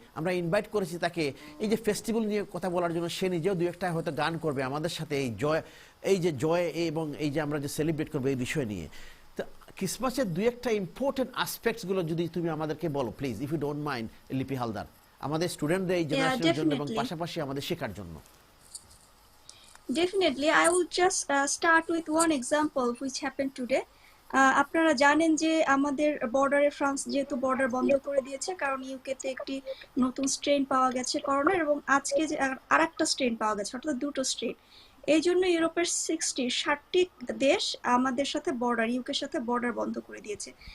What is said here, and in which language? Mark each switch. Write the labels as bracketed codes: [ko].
[bn] আমরা ইনভাইট করেছি তাকে এই যে ফেস্টিভ্যাল নিয়ে কথা বলার জন্য। সে নিজেও 2-1টা হয়তো গান করবে আমাদের সাথে এই যে জয় এবং এই যে আমরা যে সেলিব্রেট করবো এই বিষয় নিয়ে। ক্রিসমাসের 2-1টা ইম্পর্টেন্ট আসপেক্টসগুলো যদি তুমি আমাদেরকে বলো please, [en] if you don't mind [bn] লিপি হালদার, আমাদের স্টুডেন্টদের এই জেনারেশনের জন্য এবং পাশাপাশি আমাদের শেখার জন্য। [en] Definitely, I will just start with one example which happened today. [bn] আপনারা জানেন যে আমাদের বর্ডারে ফ্রান্স যেহেতু বর্ডার বন্ধ করে দিয়েছে কারণ ইউকেতে একটি নতুন স্ট্রেন পাওয়া গেছে করোনার, এবং আজকে যে আরেকটা স্ট্রেন পাওয়া গেছে, অর্থাৎ দুটো স্ট্রেন। এই জন্য ইউরোপের 60 দেশ আমাদের সাথে বর্ডার, ইউকের সাথে বর্ডার বন্ধ করে দিয়েছে।